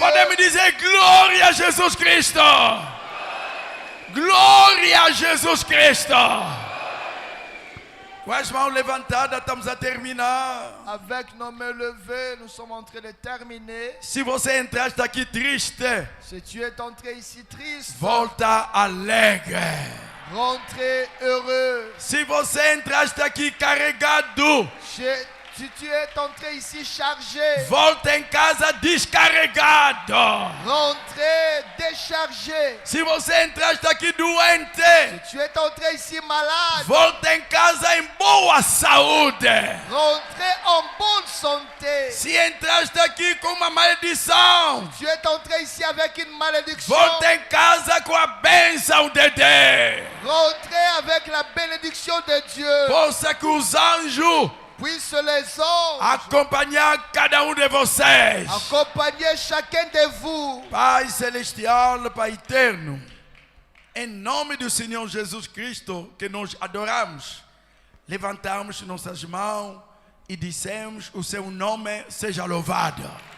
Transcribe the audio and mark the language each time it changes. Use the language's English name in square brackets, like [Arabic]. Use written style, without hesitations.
[Portuguese] Podemos dizer glória a Jesus Cristo. Glória a Jesus Cristo. Com as mãos levantadas, estamos a terminar. [French] Avec nos mains levées, nous sommes en train de terminer. [Portuguese] Se você entraste aqui triste, [French] Si tu es entré ici triste, [Portuguese] volta alegre. [French] rentrez heureux. [Portuguese] Se você entraste aqui carregado, [French] Si tu es entré ici chargé, [Portuguese] volta em casa descarregado. [French] rentrez déchargé. [Portuguese] Se você entraste aqui doente, [French] Si tu es entré ici malade, [Portuguese] volta em casa em boa saúde. [French] rentrez en bonne santé. [Portuguese] Se entraste aqui com uma maldição, [French] Tu es entré ici avec une malédiction, [Portuguese] volta em casa com a bênção de Deus. [French] rentrez avec la bénédiction de Dieu. [Portuguese] Possa que os anjos [French] Puissent les anges [Portuguese] acompanhar cada um de vocês. [French] accompagner chacun de vous. [Portuguese] Pai celestial, Pai eterno, em nome do Senhor Jesus Cristo, que nós adoramos, levantamos nossas mãos e dissemos: o seu nome seja louvado.